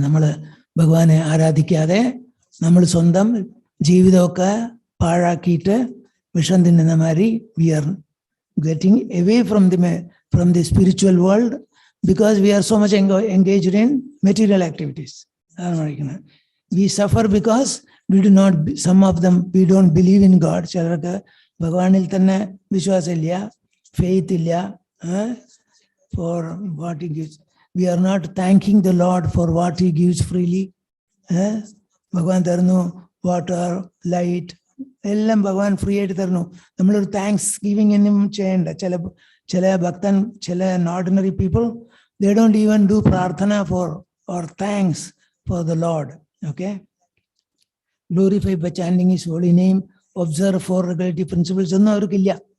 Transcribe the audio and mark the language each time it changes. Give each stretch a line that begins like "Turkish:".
Malayalam: നമ്മൾ ഭഗവാനെ ആരാധിക്കാതെ നമ്മൾ സ്വന്തം ജീവിതമൊക്കെ പാഴാക്കിയിട്ട് വിഷം തിന്നുന്ന മാതിരി
English: we are getting away from the spiritual world because we are so much engaged in material activities. We suffer because we do not, some of them, we don't believe in God.
Malayalam: ചിലർക്ക് ഭഗവാനിൽ തന്നെ വിശ്വാസമില്ല, faith ഇല്ല,
English: for what he gives. We are not thanking the Lord for what he gives freely.
Malayalam: ഭഗവാൻ തരുന്നു water, light, എല്ലാം ഭഗവാൻ free ആയിട്ട് തരുന്നു. നമ്മളൊരു താങ്ക്സ് ഗിവിംഗ് ഒന്നും ചെയ്യണ്ട. ചില ഭക്തൻ, ചില ordinary people,
English: they don't even do പ്രാർത്ഥന for or thanks for the Lord. Okay, glorify by chanting his holy name, observe four regulative principles
Malayalam: ഒന്നും അവർക്കില്ല.